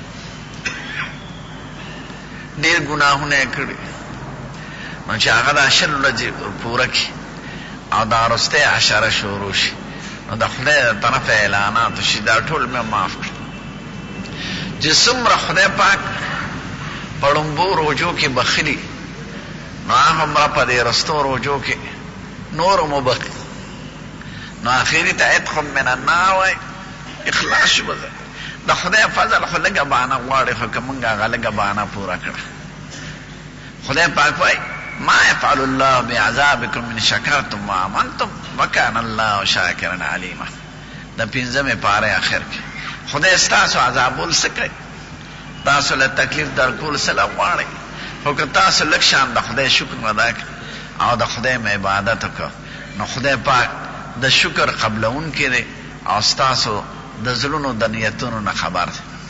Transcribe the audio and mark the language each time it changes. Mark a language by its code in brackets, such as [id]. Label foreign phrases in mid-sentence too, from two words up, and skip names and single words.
[ps] ډېر ګناهونه یې کړي نو چې هغه دا شل ورځې پوره کړي او دا وروستی عشره شروع شي نو د خدای د طرفه اعلانات شي دا ټول مې معاف کړي چې څومره خدای پاک په ړومبو روجو کې بخلي نو هغومره په دې رستو روجو کې نور مو بخي نو آخري ته [ar] عتق من النار [ps] وایي اخلاص شو بده د خدای فضل خو لږه بهانه غواړي خو که موږ هغه لږه بهانه پوره کړه خدای پاک وایي ما [ar] يفعل الله بعذابكم من شکرتم وآمنتم وکان الله شاکرا علیما [ps] د پنځمې پارې اخر کې خدای ستاسو عذابول څه کوي تاسو له تکلیف درکول څه له غواړئ خو که تاسو لږ شان د خدای شکر ادا کړئ او د خدای م عبادت وکړه نو خدای پاک د شکر قبلونکی دی او ستاسو د زړونو د نیتونو نه خبر دی